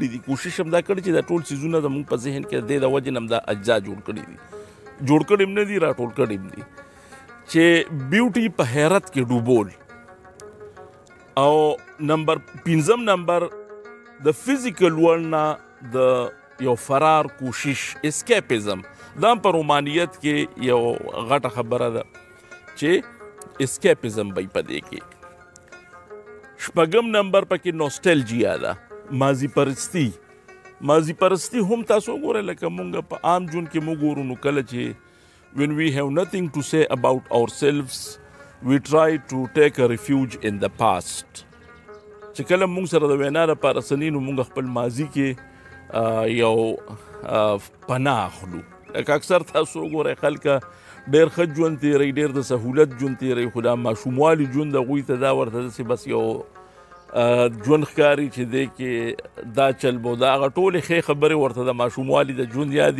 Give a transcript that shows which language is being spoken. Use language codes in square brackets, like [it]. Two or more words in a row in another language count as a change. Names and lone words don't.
[ps] دي کوشش هم دا کړي چې دا ټول څیزونه زمونږ په ذهن کې د وجې نه هم دا اجزا جوړ کړي دي جوړ کړي هم نه دي راټول کړي هم دي چې بیوټي په حیرت کې ډوبول او پنځم نمبر د [en] physical world [ps] نه د یو فرار کوشش اسکیپیزم دا په رومانیت کې یو غټه خبره ده چې اسکیپیزم به په دې کې. شپږم نمبر پکې نوسټلجیا ده ماضي پرستی هم تاسو وګورئ لکه مونږ په عام جون کې موږ ګورو نو کله چې [en] when we have nothing to say about ourselves, we try to take a refuge in the past. [ps] چې کله موږ سره د وینا لپاره سنینو موږ خپل ماضي کې یو پناه اخلو. لکه اکثر تاسو وګورئ خلکه ډېر ښه ژوند تېروي، ډېر د سهولت ژوند تېروي، خو دا ماشوموالي ژوند هغوی ته دا ورته داسې بس یو ژوند ښکاري چې دی کې دا چل به دا هغه ټولې ښې خبرې ورته د ماشوموالي د ژوند یاد دي.